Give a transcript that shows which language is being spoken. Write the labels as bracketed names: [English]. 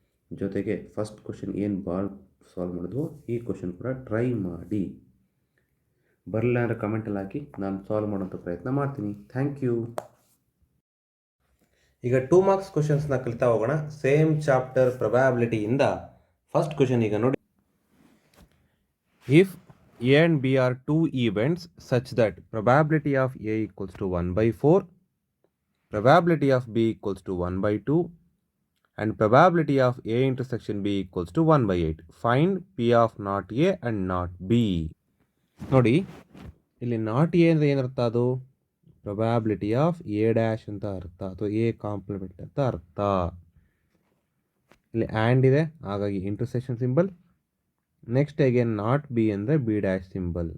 [Kannada] ಜೊತೆಗೆ first question ಏನು solve ಮಾಡಿದ್ವು, ಈ ಕ್ವಶನ್ ಕೂಡ ಟ್ರೈ ಮಾಡಿ. ಬರಲಿಲ್ಲ ಅಂದರೆ ಕಮೆಂಟಲ್ಲಿ ಹಾಕಿ, ನಾನು ಸಾಲ್ವ್ ಮಾಡೋಂಥ ಪ್ರಯತ್ನ ಮಾಡ್ತೀನಿ. Thank you. ಈಗ 2 ಮಾರ್ಕ್ಸ್ ಕ್ವಶನ್ಸ್ನ ಕಲಿತಾ ಹೋಗೋಣ. ಸೇಮ್ ಚಾಪ್ಟರ್ ಪ್ರೊಬ್ಯಾಬಿಲಿಟಿಯಿಂದ ಫಸ್ಟ್ ಕ್ವಶನ್ ಈಗ ನೋಡಿ. [English] If A and B are 2 events such that probability of A equals to 1/4, probability of B equals to 1/2 and probability of A intersection B equals to 1/8. Find P of not A and not B. [Kannada] ನೋಡಿ ಇಲ್ಲಿ not A ಅಂದರೆ ಏನರ್ಥ, ಅದು probability of A dash ಅಂತ ಅರ್ಥ, ಅಥವಾ A compliment ಅಂತ ಅರ್ಥ. ಇಲ್ಲಿ ಆ್ಯಂಡ್ ಇದೆ, ಹಾಗಾಗಿ intersection symbol. Next again not be ಅಂದರೆ ಬಿ ಡ್ಯಾಶ್ ಸಿಂಬಲ್.